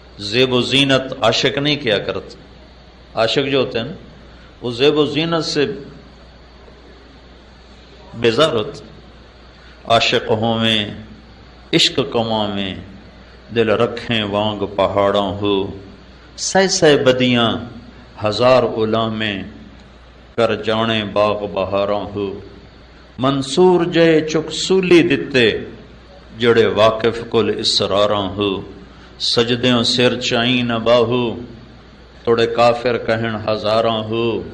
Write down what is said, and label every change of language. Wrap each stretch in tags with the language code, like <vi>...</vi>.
<ur>زیب و زینت عاشق نہیں کیا کرتے. عاشق جو ہوتے ہیں نا وہ زیب و زینت سے بیزار ہوتے.</ur> <pa>عاشق ہوں میں عشق کماں میں دل رکھیں وانگ پہاڑوں ہو. سہ سہ بدیاں ہزار اولاں میں کر جانے باغ بہاراں ہو. منصور جے چک سولی دتے جڑے واقف کل اسراراں ہو. سجدیوں سر چائیں نہ باہو توڑے کافر کہن ہزاراں ہو.</pa>